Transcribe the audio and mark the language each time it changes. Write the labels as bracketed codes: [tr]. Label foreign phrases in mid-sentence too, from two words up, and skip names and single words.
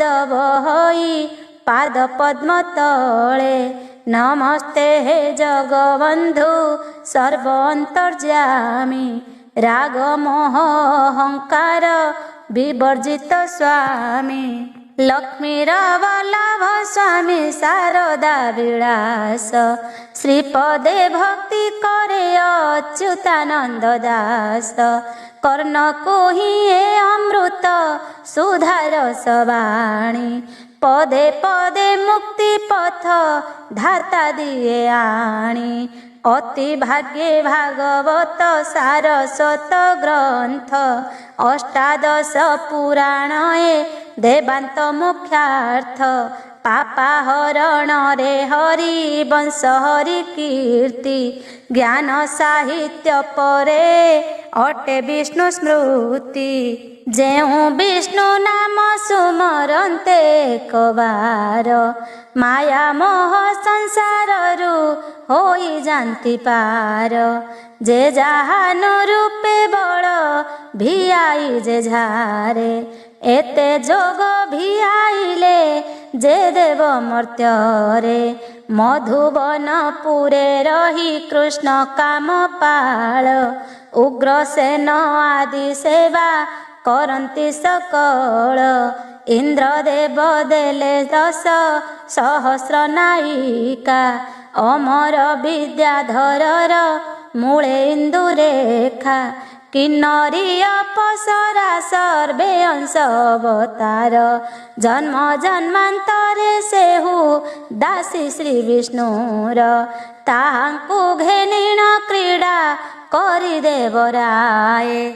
[or] ବହଇ ପାଦ ପଦ୍ମ ତଳେ ନମସ୍ତେ ହେ ଜଗବନ୍ଧୁ ସର୍ବ ଅନ୍ତର୍ଯାମୀ ରାଗ ମୋହ ଅହଙ୍କାର ବିବର୍ଜିତ ସ୍ୱାମୀ ଲକ୍ଷ୍ମୀର ବଲ୍ଲଭ ସ୍ୱାମୀ ଶାରଦା ବିଳାସ ଶ୍ରୀପଦେ ଭକ୍ତି କରେ ଅଚ୍ୟୁତାନନ୍ଦ ଦାସ କର୍ଣ୍ଣ କୋହି ଅମୃତ ସୁଧାର ସବାଣୀ ପଦେ ପଦେ ମୁକ୍ତି ପଥ ଧାତା ଦିଏ ଆଣି ଅତି ଭାଗ୍ୟେ ଭାଗବତ ସାରସ୍ୱତ ଗ୍ରନ୍ଥ ଅଷ୍ଟାଦଶ ପୁରାଣ ଦେବାନ୍ତ ମୁଖ୍ୟାର୍ଥ ପାପା ହରଣ ରେ ହରି ବଂଶ ହରି କୀର୍ତ୍ତି ଜ୍ଞାନ ସାହିତ୍ୟ ପରେ ଅଟେ ବିଷ୍ଣୁ ସ୍ମୃତି ଯେଉ ବିଷ୍ଣୁ ନାମ ସୁମରନ୍ତେ ଏକବାର ମାୟା ମୋହ ସଂସାରରୁ ହୋଇ ଯାନ୍ତି ପାର ଯେ ଯାହାନୁ ରୂପେ ବଡ଼ ଭିଆଇ ଯେ ଝାରେ ଏତେ ଯୋଗ ଭିଆଇଲେ ଯେ ଦେବ ମର୍ତ୍ତ୍ୟରେ ମଧୁବନପୁରେ ରହି କୃଷ୍ଣ କାମ ପାଳ ଉଗ୍ରସେନ ଆଦି ସେବା କରନ୍ତି ସକଳ ଇନ୍ଦ୍ରଦେବ ଦେଲେ 10 ସହସ୍ର ନାୟିକା ଅମର ବିଦ୍ୟାଧରର ମୂଳେ ଇନ୍ଦୁରେଖା କିନ୍ନରୀ ଅପସରା ସର୍ବେ ଅଂଶ ଅବତାର ଜନ୍ମ ଜନ୍ମାନ୍ତରେ ସେହୁ ଦାସୀ ଶ୍ରୀ ବିଷ୍ଣୁର ତାହାଙ୍କୁ ଘେନିଣ କ୍ରୀଡ଼ା କରି ଦେବରାୟ